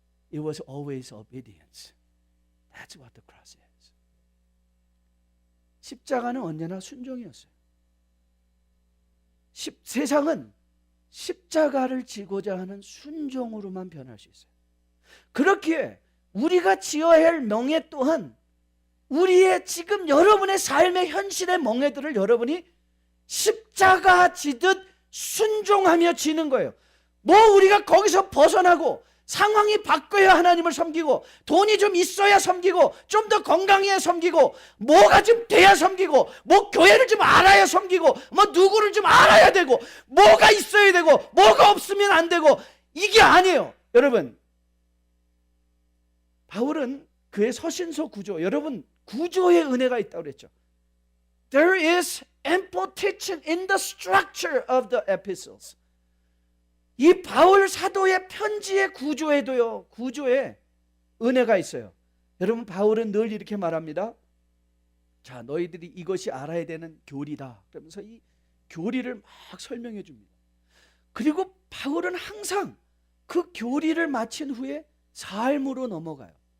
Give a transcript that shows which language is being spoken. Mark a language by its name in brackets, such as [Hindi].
[English] It was always obedience. That's what the cross is. [Korean] 십자가는 언제나 순종이었어요. 세상은 십자가를 지고자 하는 순종으로만 변할 수 있어요. 그렇기에 우리가 지어야 할 멍에 또한 우리의 지금 여러분의 삶의 현실의 멍에들을 여러분이 십자가 지듯 순종하며 지는 거예요. 뭐 우리가 거기서 벗어나고 상황이 바뀌어야 하나님을 섬기고, 돈이 좀 있어야 섬기고, 좀 더 건강해야 섬기고, 뭐가 좀 돼야 섬기고, 뭐 교회를 좀 알아야 섬기고, 뭐 누구를 좀 알아야 되고, 뭐가 있어야 되고, 뭐가 없으면 안 되고, 이게 아니에요. 여러분, 바울은 그의 서신서 구조, 여러분 구조의 은혜가 있다고 그랬죠. [English] There is ample teaching in the structure of the epistles. [Korean] 이 바울 사도의 편지의 구조에도요, 구조에 은혜가 있어요. 여러분, 바울은 늘 이렇게 말합니다. 자, 너희들이 이것이 알아야 되는 교리다. 그러면서 이 교리를 막 설명해 줍니다. 그리고 바울은 항상 그 교리를 마친 후에 삶으로 넘어가요.